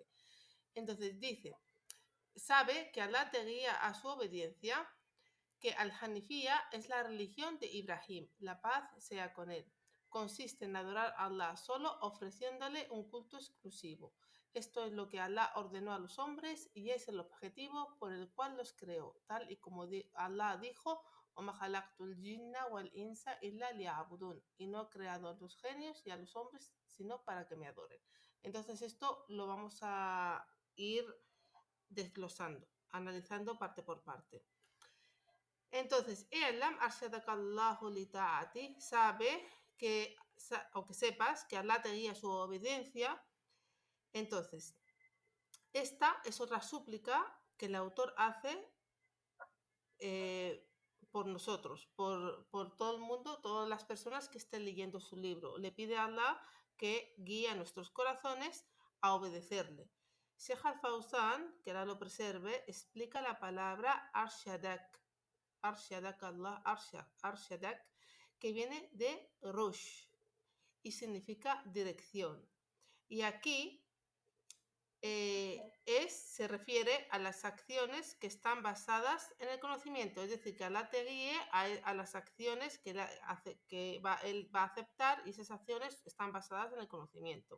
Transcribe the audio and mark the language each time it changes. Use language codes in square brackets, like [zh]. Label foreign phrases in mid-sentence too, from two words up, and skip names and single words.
[es] Entonces dice: sabe que Allah te guía a su obediencia, que Al-Hanifiyya es la religión de Ibrahim, la paz sea con él. Consiste en adorar a Allah solo, ofreciéndole un culto exclusivo. Esto es lo que Allah ordenó a los hombres y es el objetivo por el cual los creó, tal y como Allah dijo: [ar] وَمَا خَلَقْتُ الْجِنَّ وَالْإِنسَ إِلَّا لِيَعْبُدُونِ. [es] Y no he creado a los genios y a los hombres sino para que me adoren. Entonces esto lo vamos a ir desglosando, analizando parte por parte. Entonces, [ar] اعلم أرشدك الله لطاعته, [es] sabe que, o que sepas que Allah te guía a su obediencia. Entonces, esta es otra súplica que el autor hace por nosotros, por todo el mundo, todas las personas que estén leyendo su libro. Le pide a Allah que guíe a nuestros corazones a obedecerle. Sheikh Al-Fawzan, que ahora lo preserve, explica la palabra arshadak. [ar] أرشدك الله، أرشدك, [es] que viene de rush y significa dirección. Y aquí se refiere a las acciones que están basadas en el conocimiento, es decir, que Allah te guíe a las acciones que él va a aceptar, y esas acciones están basadas en el conocimiento.